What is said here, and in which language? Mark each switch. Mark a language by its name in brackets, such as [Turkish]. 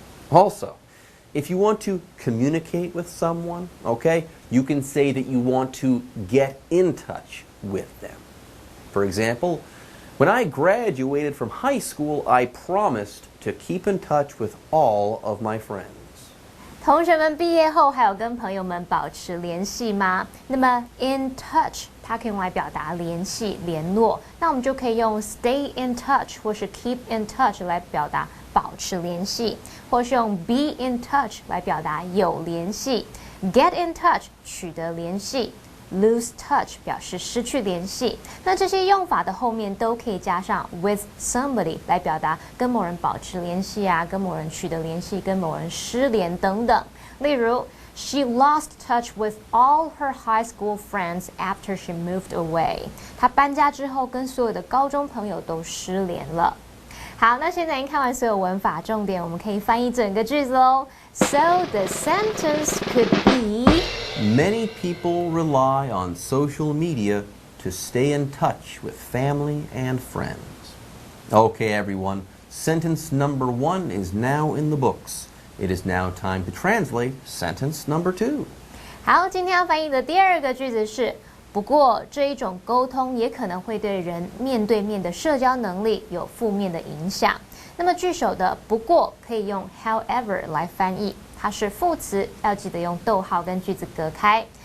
[English] Also, if you want to communicate with someone, okay, you can say that you want to get in touch with them. For example, when I graduated from high school, I promised to keep in touch with all of my friends. [Chinese] 同学们毕业后还有跟朋友们保持联系吗？那么 [English] in touch [Chinese] 它可以用来表达联系、联络。那我们就可以用 [English] stay in touch [Chinese] 或是 [English] keep in touch [Chinese] 来表达保持联系，或是用 [English] be in touch [Chinese] 来表达有联系。 [English] get in touch [Chinese] 取得联系。 [English] lose touch [Chinese] 表示失去联系，那这些用法的后面都可以加上 [English] with somebody [Chinese] 来表达跟某人保持联系啊，跟某人取得联系，跟某人失联等等。例如 [English] She lost touch with all her high school friends after she moved away. [Chinese] 她搬家之后跟所有的高中朋友都失联了。好，那现在已经看完所有文法重点，我们可以翻译整个句子喽。 [English] So the sentence could be Many people rely on social media to stay in touch with family and friends. Okay, everyone, sentence number 1 is now in the books. It is now time to translate sentence number 2. [Chinese] 好，今天要翻译的第二个句子是，不过这一种沟通也可能会对人面对面的社交能力有负面的影响。那么句首的不过可以用 however 来翻译，它是副词，要记得用逗号跟句子隔开。